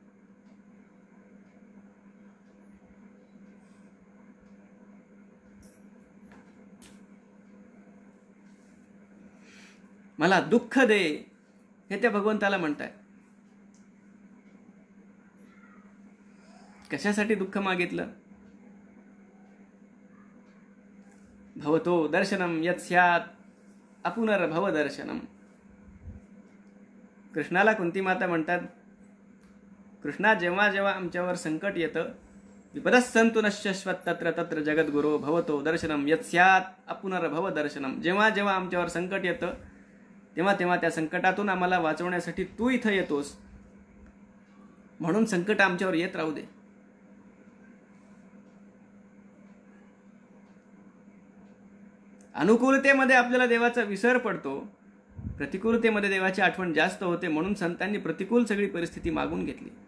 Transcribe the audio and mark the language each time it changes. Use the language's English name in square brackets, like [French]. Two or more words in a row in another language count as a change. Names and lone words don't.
[Marathi] मला दुःख दे, हे त्या भगवंताला म्हणतायत. कशासाठी दुःख मागितलं? [Sanskrit] भवतो दर्शनम यत् स्यात् अपुनर्भव दर्शनम. [Marathi] कृष्णाला कुंती माता म्हणतात, कृष्णा जेव्हा जेव्हा आमच्यावर संकट येतं, [Sanskrit] विपदस्संतु नश्यश्वत तत्र तत्र जगद्गुरो भवतो दर्शनम यत् स्यात् अपुनर्भव दर्शनम. [Marathi] जेव्हा जेव्हा आमच्यावर संकट येतं तेव्हा तेव्हा त्या संकटातून आम्हाला वाचवण्यासाठी तू इथं येतोस, म्हणून संकट आमच्यावर येत राहू दे. अनुकूलतेमध्ये आपल्याला देवाचा विसर पडतो, प्रतिकूलतेमध्ये देवाची आठवण जास्त होते, म्हणून संतांनी प्रतिकूल सगळी परिस्थिती मागून घेतली.